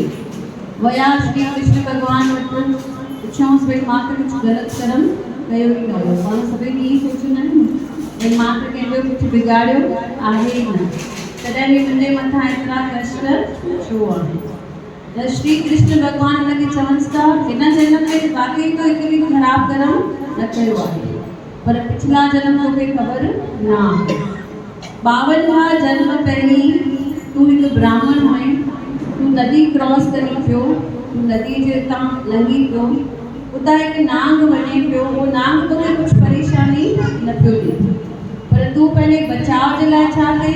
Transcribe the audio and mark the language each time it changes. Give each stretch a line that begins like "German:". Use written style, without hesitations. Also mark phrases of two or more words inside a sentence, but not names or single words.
Sindhi: विया श्री कृष्ण भॻवान वटि, पुछियोसि भई मां त कुझु ग़लति कर्म कयो ई न हुयो। पाण सभई ईअं सोचींदा आहियूं भई मां त कंहिंजो कुझु बिगाड़ियो आहे ई न, तॾहिं बि मुंहिंजे मथां एतिरा कष्ट छो आहे? त श्री कृष्ण भॻवान हुनखे चवनिसि था हिन जनम में वाकई तो हिकु बि ख़राबु कर्म न कयो आहे, पर पिछला जन्म तोखे ख़बर न आहे। 52 जन्म पहिरीं तूं हिकु ब्राह्मण हुए, तूं नदी क्रॉस करी पियो, तूं नदी जे हितां लंघी पियो, उतां हिकु नांग वञे पियो, उहो नांग तोखे कुझु परेशानी न पियो ॾिए, पर तूं पंहिंजे बचाव जे लाइ छा कयई?